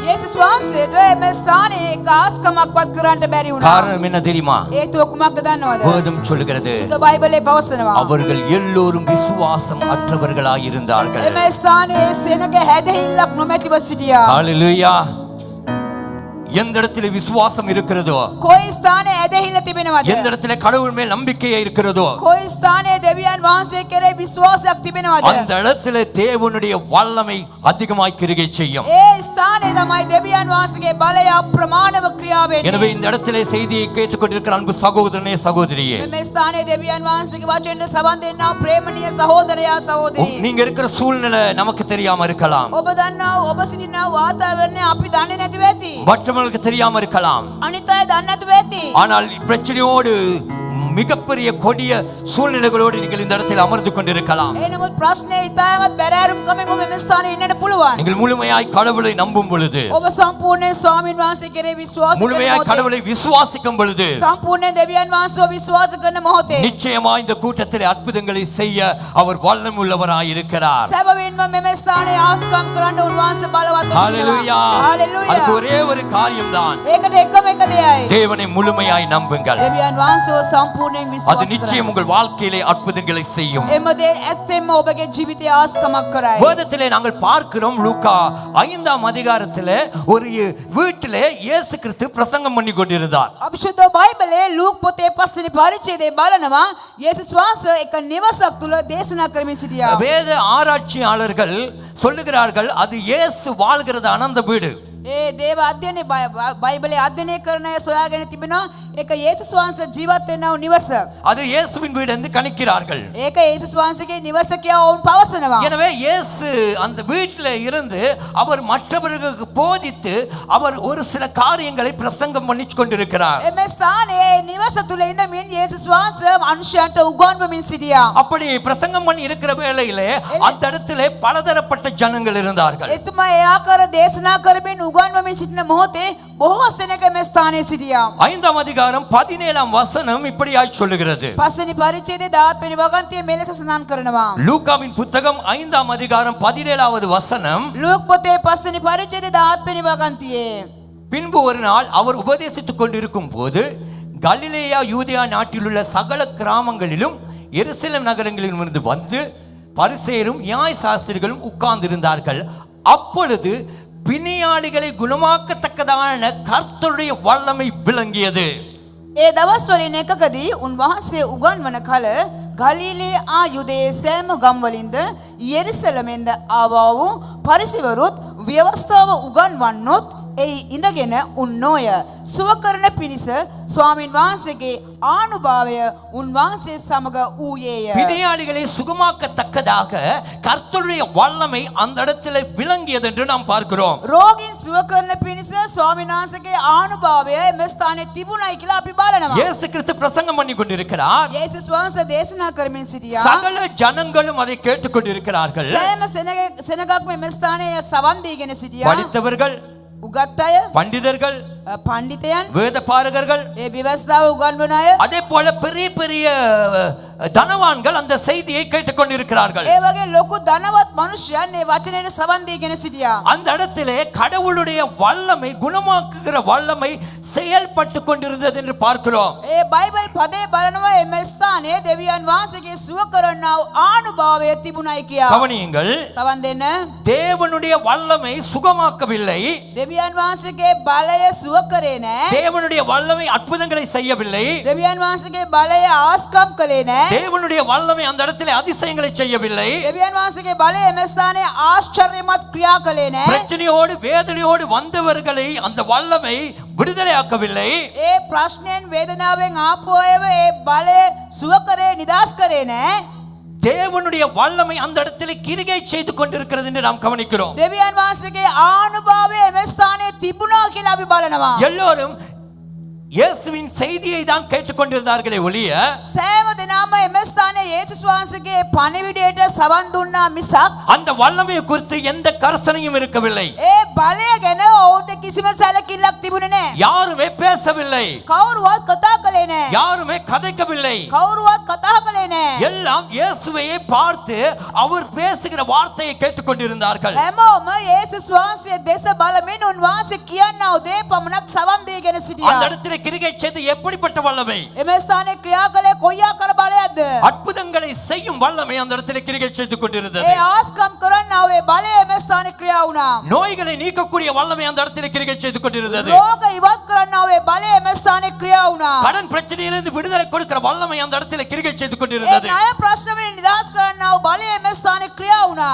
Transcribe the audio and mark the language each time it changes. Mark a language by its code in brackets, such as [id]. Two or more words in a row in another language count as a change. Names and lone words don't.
[si] යේසුස් වහන්සේට එම ස්ථානයේ කාස්කමක්වත් කරන්න බැරි වුණා. [ta] காரணம் என்ன தெரியுமா? [si] හේතුව කුමක්ද දන්නවද? [ta] வேதம் சொல்லுகிறது, [si] සුද්ධ බයිබලයේ පවසනවා. [ta] அவர்கள் எல்லோரும் விசுவாசம் அற்றவர்களாய் இருந்தார்கள். [si] එම ස්ථානයේ සෙනග හැදහිල්ලක් නොමැතිව සිටියා. [ta] ஹalleluya. எந்த இடத்திலே விசுவாசம் இருக்கிறதோ, [si] කොයි ස්ථානයේ ඇදහිල්ල තිබෙනවද? [ta] எந்த இடத்திலே கடவுள் மேல் நம்பிக்கை இருக்கிறதோ, [si] කොයි ස්ථානයේ දෙවියන් වහන්සේ කෙරෙහි විශ්වාසයක් තිබෙනවද? [ta] அந்த இடத்திலே தேவனுடைய வல்லமை அதிகமாய் கிரியை செய்யும். [si] ඒ ස්ථානයේ තමයි දෙවියන් වහන්සේගේ බලය අප්‍රමාණව ක්‍රියා [ta] எனவே [si] වෙන්නේ. [ta] இந்த இடத்திலே செய்தியை கேட்டுக்கொண்டிருக்கிற அன்பு சகோதரனே சகோதரியே, [si] මේ ස්ථානයේ දෙවියන් වහන්සේගේ වචනෙට සවන් දෙන්නා ප්‍රේමණීය සහෝදරයා සහෝදරී. [ta] நீங்க இருக்கிற சூழ்நிலை நமக்கு தெரியாம இருக்கலாம், [si] ඔබ දන්නා ඔබ සිටිනා වාතාවරණය අපි දන්නේ නැතිව ඇති. [ta] மற்றவர்களுக்கு தெரியாம இருக்கலாம். [si] අනිත් අය දන්නේ නැතුව ඇති. [ta] ஆனால் பிரச்சனையோடு மிகப்பெரிய கொடிய சூழ்நிலைகளோடு நீங்கள் இந்த இடத்தில் அமர்ந்து கொண்டிருக்கலாம். [si] ඒ නමුත් ප්‍රශ්නේ ඉතාමත් බැරෑරුම් කමෙන් ඔබ මේ ස්ථානයේ ඉන්නට පුළුවන්. [ta] நீங்கள் முழுமையாய் கடவுளை நம்பும் பொழுது, [si] ඔබ සම්පූර්ණයෙන් ස්වාමීන් වහන්සේ කෙරෙහි විශ්වාස කරන [ta] முழுமையாய் [si] මොහොතේ, [ta] கடவுளை விசுவாசிக்கும் பொழுது, [si] සම්පූර්ණයෙන් දෙවියන් වහන්සේව විශ්වාස කරන මොහොතේ [ta] நிச்சயமாய் இந்த கூட்டத்தில் அற்புதங்களை செய்ய அவர் வல்லமை உள்ளவராய் இருக்கிறார். [si] සැබවින්ම මෙම ස්ථානයේ ආස්කම් කරන්න උන්වහන්සේ බලවත් [ta] ஹalleluya. [si] හalleluya. [ta] அதுக்கு ஒரே ஒரு காரியம்தான், [si] ඒකට එකම එක දෙයයි. [ta] தேவனை முழுமையாய் நம்புங்கள். [si] දෙවියන් වහන්සේව සම්පූර්ණයෙන් [ta] அது [si] විශ්වාස [ta] நிச்சயம் [si] කරන්න. [ta] உங்கள் வாழ்க்கையிலே அற்புதங்களை செய்யும். [si] එම දේ ඇත්තෙන්ම ඔබගේ ජීවිතයේ ආස්කමක් කරයි. [ta] வேதத்திலே நாங்கள் பார்க்கிறோம், லூக்கா 5ஆம் அதிகாரத்திலே ஒரு வீட்டிலே இயேசு கிறிஸ்து பிரசங்கம் பண்ணி கொண்டிருந்தார். [si] අපි සුද්ධ බයිබලයේ ලූක් පොතේ 5 වෙනි පරිච්ඡේදයේ බලනවා යේසුස් වහන්සේ එක නිවසක් තුල දේශනා කරමින් සිටියා. [ta] வேத ஆராய்ச்சியாளர்கள் சொல்லுகிறார்கள், அது இயேசு வாழ்கிறதான அந்த வீடு. [si] ඒ දේව අධ්‍යයනයේ බයිබලයේ අධ්‍යයනය කරන අය සොයාගෙන තිබෙනවා ඒක යේසුස් වහන්සේ ජීවත් වෙනා වූ නිවස. [ta] அது இயேசுவின் வீடு என்று கணிக்கிறார்கள். [si] ඒක යේසුස් වහන්සේගේ නිවස කියලා වුන් පවසනවා. [ta] எனவே இயேசு அந்த வீட்டில் இருந்து அவர் மற்றவர்களுக்கு போதித்து அவர் ஒரு சில காரியங்களை பிரசங்கம் பண்ணி கொண்டிருக்கிறார். [si] එමේ ස්ථානයේ නිවස තුල ඉඳමින් යේසුස් වහන්සේ මනුෂ්‍යයන්ට උගන්වමින් සිටියා. [ta] அப்படி பிரசங்கம் பண்ணி இருக்கிற வேளையிலே அந்த இடத்திலே பலதரப்பட்ட ஜனங்கள் இருந்தார்கள். [si] එතුමා ඒ ආකාර දේශනා කරමින් උගන්වමින් සිටින මොහොතේ බොහෝ සෙනඟ මේ ස්ථානයේ සිටියා. [ta] 5ஆம் அதிகாரம் 17ஆம் வசனம் இப்படியாய் சொல்லுகிறது. [si] පස්වෙනි පරිච්ඡේදයේ 10 වෙනි වගන්තියේ මෙලෙස සඳහන් කරනවා. [ta] லூக்காவின் புத்தகம் 5ஆம் அதிகாரம் 17வது வசனம், [si] ලූක් පොතේ 5 වෙනි පරිච්ඡේදයේ 10 වෙනි වගන්තියේ [ta] பின்பு ஒரு நாள் அவர் உபதேசித்துக் கொண்டிருக்கும் போது கலிலேயா யூதேயா நாட்டிலுள்ள சகல கிராமங்களிலும் எருசலேம் நகரங்களிலும் இருந்து வந்து பரிசேயரும் நியாய சாஸ்திரிகளும் உட்கார்ந்திருந்தார்கள். அப்பொழுது பிணியாளிகளை குணமாக்கத்தக்கதான கர்த்தருடைய வல்லமை விளங்கியது. [si] ඒ දවස්වලින් එකකදී උන්වහන්සේ උගන්වන කල ගලීලේ ආ යුදේ සෑම ගම්වලින්ද යෙරුසලමෙන්ද ආවා වූ පරිසවරුත් ව්‍යවස්ථාව උගන්වන්නොත් එයි ඉඳගෙන උන්නෝය. සුව කරන පිණිස ස්වාමින් වහන්සේගේ ආනුභාවය උන්වහන්සේ සමග ඌයේය. [ta] பிணியாளிகளை சுகமாக்கத்தக்கதாக கர்த்தருடைய வல்லமை அந்த இடத்துல விளங்கியது என்று நாம் பார்க்கிறோம். [si] රෝගීන් සුව කරන පිණිස ස්වාමින් වහන්සේගේ ආනුභාවය එම ස්ථානයේ තිබුණයි කියලා අපි බලනවා. [ta] இயேசு கிறிஸ்து பிரசங்கம் பண்ணி கொண்டிருக்கிறார். [si] යේසුස් වහන්සේ දේශනා කරමින් සිටියා. [ta] சகல ஜனங்களும் அதை கேட்டுக்கொண்டிருக்கிறார்கள். [si] සෑම සෙනගක්ම එම ස්ථානයේ සවන් දීගෙන සිටියා. [ta] படித்தவர்கள், [si] උගත් අය, [ta] பண்டிதர்கள், [si] පඬිතයන්, [ta] வேத பாரகர்கள், [si] ඒ විවස්ථාව උගන්වන අය, [ta] அதே போல பெரிய பெரிய தனவான்கள் அந்த செய்தியை கேட்டுக்கொண்டிருக்கிறார்கள். [si] ඒ වගේ ලොකු ධනවත් මිනිසයන් මේ වචනයට සවන් දීගෙන සිටියා. [ta] அந்த இடத்திலே கடவுளுடைய வல்லமை, குணமாக்குகிற வல்லமை செயல்பட்டு கொண்டிருந்தது என்று பார்க்கிறோம். [si] ඒ බයිබල් පදේ බලනවා එම ස්ථානයේ දෙවියන් වහන්සේගේ සුව කරන්නා වූ ආනුභාවය තිබුණයි කියා. [ta] கவனியுங்கள், [si] සවන් දෙන්න. [ta] தேவனுடைய வல்லமை சுகமாக்கவில்லை, [si] දෙවියන් වහන්සේගේ බලය සුව කරේ නැහැ. [ta] தேவனுடைய வல்லமை அற்புதங்களை செய்யவில்லை, [si] දෙවියන් වහන්සේගේ බලය ආස්කම් කළේ නැහැ. [ta] தேவனுடைய வல்லமை அந்த இடத்திலே அதிசயங்களை செய்யவில்லை. [si] දෙවියන් වහන්සේගේ බලය එම ස්ථානයේ ආශ්චර්යමත් ක්‍රියා කළේ නැහැ. [ta] பிரச்சனையோடு வேதனையோடு வந்தவர்களை அந்த வல்லமை விடுதலையாக்கவில்லை. [si] ඒ ප්‍රශ්නයෙන් වේදනාවෙන් ආපු අයව ඒ බලය සුව කරේ නිදාස් කරේ නැහැ. [ta] தேவனுடைய வல்லமை அந்த இடத்திலே கிரியை செய்து கொண்டிருக்கிறது என்று நாம் கவனிக்கிறோம். [si] දෙවියන් වහන්සේගේ ආනුභාවය එම ස්ථානයේ තිබුණා කියලා අපි බලනවා. [ta] எல்லோரும் இயேசுவின் செய்தியை தான் கேட்டுக்கொண்டிருந்தார்களே ஒழிய [si] සෑම දෙනාම එම ස්ථානයේ යේසුස් වහන්සේගේ පණිවිඩයට සවන් දුන්නා මිසක් [ta] அந்த வல்லமையை குறித்து எந்த கர்சனையும் இருக்கவில்லை. [si] ඒ බලය ගැන ඔවුන්ට කිසිම සැලකිල්ලක් තිබුණේ නැහැ. [ta] யாருமே பேசவில்லை, [si] කවුරුවත් කතා කළේ නැහැ. [ta] யாருமே கதைக்கவில்லை. [si] කවුරුවත් කතා කළේ නැහැ. [ta] எல்லாம் இயேசுவையே பார்த்து அவர் பேசுகிற வார்த்தையை கேட்டுக்கொண்டிருந்தார்கள். [si] හැමෝම යේසුස් වහන්සේ දෙස බලමින් උන්වහන්සේ කියනා වූ දේ පමණක් සවන් දීගෙන [ta] அந்த [si] සිටියා. [ta] இடத்திலே கிரியை செய்து எப்படிப்பட்ட வல்லமை, [si] එම ස්ථානයේ ක්‍රියා කළේ කොයි ආකාර බලයක්ද? [ta] அற்புதங்களை செய்யும் வல்லமை அந்த இடத்திலே கிரியை செய்து கொண்டிருந்தது. [si] ඒ ආස්කම් කරන්නා වූ ඒ බලය එම ස්ථානයේ ක්‍රියා වුණා. [ta] நோய்களை நீக்கக்கூடிய வல்லமை அந்த இடத்திலே கிரியை செய்து கொண்டிருந்தது. [si] රෝග ඉවත් කරන්නා වූ ඒ බලය එම ස්ථානයේ ක්‍රියා වුණා. [ta] கடன் பிரச்சனையிலிருந்து விடுதலை கொடுக்கிற வல்லமை அந்த இடத்திலே கிரியை செய்து [si] ඒ [ta] கொண்டிருந்தது. [si] ණය ප්‍රශ්න වලින් නිදහස් කරන්නා වූ බලය එම ස්ථානයේ ක්‍රියා වුණා.